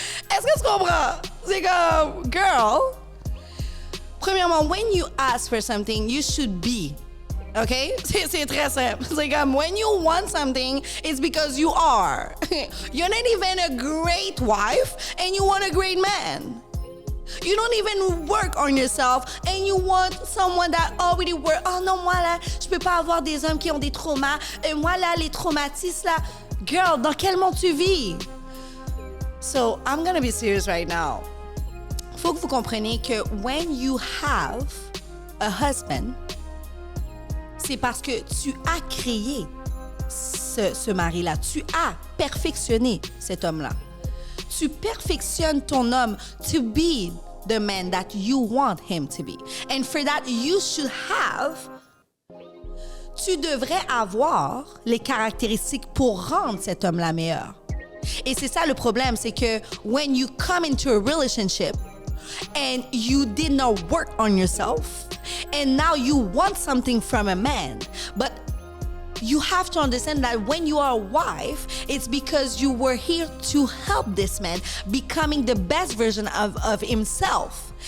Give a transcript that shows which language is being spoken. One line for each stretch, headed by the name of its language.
French: Est-ce que tu comprends? C'est comme,
English: girl,
French: premièrement,
English: when you ask for something, you should be. Okay?
French: C'est très simple. C'est comme,
English: when you want something, it's because you are. You're not even a great wife, and you want a great man. You don't even work on yourself, and you want someone that already work.
French: Oh non, moi là, je peux pas avoir des hommes qui ont des traumas. Et moi là, les traumatismes là. Girl, dans quel monde tu vis?
English: So, I'm gonna be serious right now.
French: Faut que vous compreniez que
English: when you have a husband,
French: c'est parce que tu as créé ce mari-là. Tu as perfectionné cet homme-là. Tu perfectionnes ton homme
English: to be the man that you want him to be. And for that, you should have,
French: tu devrais avoir les caractéristiques pour rendre cet homme-là meilleur. Et c'est ça le problème, c'est que
English: when you come into a relationship and you did not work on yourself and now you want something from a man, but you have to understand that when you are a wife, it's because you were here to help this man becoming the best version of himself.